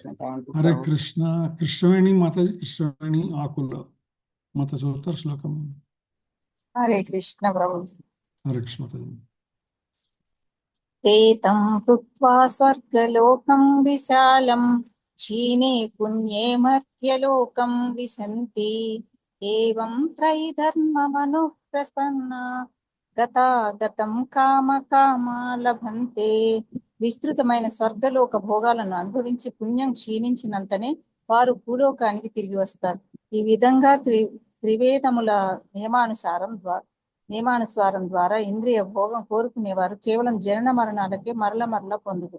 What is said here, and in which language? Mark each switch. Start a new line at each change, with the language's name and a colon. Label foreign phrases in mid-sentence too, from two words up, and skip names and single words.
Telugu: హరే కృష్ణ. కృష్ణవేణి మాతాజీ, కృష్ణవేణి ఆకుల మాత చదువుతారు శ్లోకం. హరే కృష్ణ ప్రభు. హరే కృష్ణ మాతాజీ.
Sanskrit: ఏతం భుక్త్వా స్వర్గలోకం విశాలం क्षीणे पुण्ये मर्त्यलोकं विशन्ति एवं त्रैधर्ममनुप्रपन्ना గతం కామ లభంతే.
Telugu: విస్తృతమైన స్వర్గలోక భోగాలను అనుభవించి పుణ్యం క్షీణించినంతనే వారు భూలోకానికి తిరిగి వస్తారు. ఈ విధంగా త్రివేదముల నియమానుసారం ద్వారా ఇంద్రియ భోగం కోరుకునేవారు కేవలం జనన మరణాలకే మరల పొందుతారు.